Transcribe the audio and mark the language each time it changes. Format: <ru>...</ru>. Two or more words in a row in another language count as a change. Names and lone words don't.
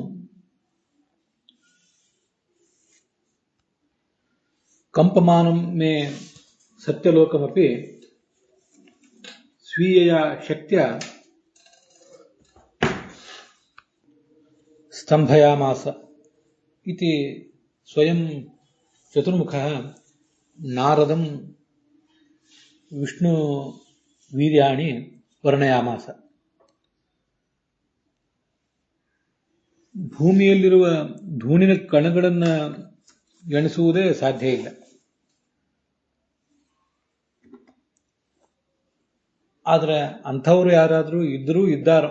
<sa>कंपमानं मे सत्यलोकमपि स्वीयया शक्त्या स्तंभयामास इति स्वयं चतुर्मुखः नारदं विष्णु वीर्याणि ವರ್ಣಯಾಮಾಸ.</sa> <kn>ಭೂಮಿಯಲ್ಲಿರುವ ಧೂಳಿನ ಕಣಗಳನ್ನು ಎಣಿಸುವುದೇ ಸಾಧ್ಯ ಇಲ್ಲ. ಆದರೆ ಅಂಥವರು ಯಾರಾದರೂ ಇದ್ದಾರೋ.</kn>